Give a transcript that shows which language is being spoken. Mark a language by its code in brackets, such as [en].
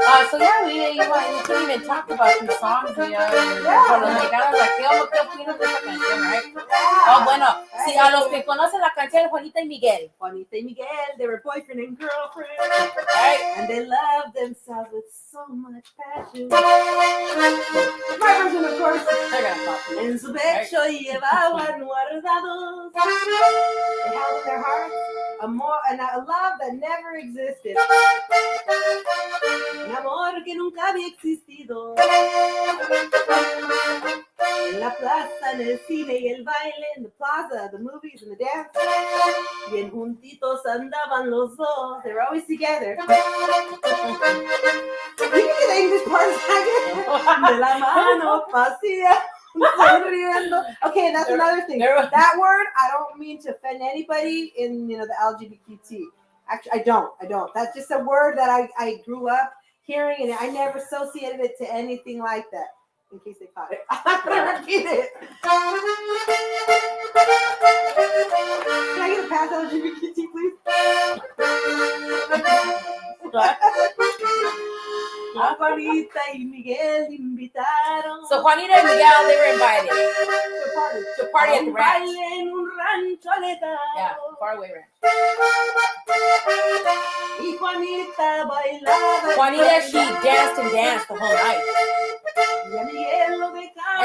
[en] So yeah, we couldn't even talk about these songs, you know. [es] Por los mexicanos, like, ¿qué opinas de esa canción, right? Oh, bueno, si a los que conocen la canción Juanita y Miguel. [en] Juanita y Miguel, they were boyfriend and girlfriend, right? And they loved themselves with so much passion. My version, of course. They're gonna copy. [es] En su pecho llevaban guardados. [en] They held in their hearts a love that never existed. [es] Un amor que nunca había existido. En la plaza, en el cine y el baile, [en] in the plaza, the movies and the dance. [es] Bien juntitos andaban los dos. [en] They were always together. You can do the English part [es] de la mano vacía. [en] Okay, that's another thing. That word, I don't mean to offend anybody in the LGBTQ. Actually, I don't. That's just a word that I grew up hearing, and I never associated it to anything like that. In case they caught it, I'm gonna repeat it. Can I get a pass LGBTQ, please? [es] Juanita y Miguel invitaron. [en] So Juanita and Miguel, they were invited to a party at the ranch. [es] En un rancho lejano. [en] Yeah, faraway ranch. [es] Y Juanita bailaba. [en] Juanita, she danced and danced the whole night. [es] Y a Miguel lo dejaron.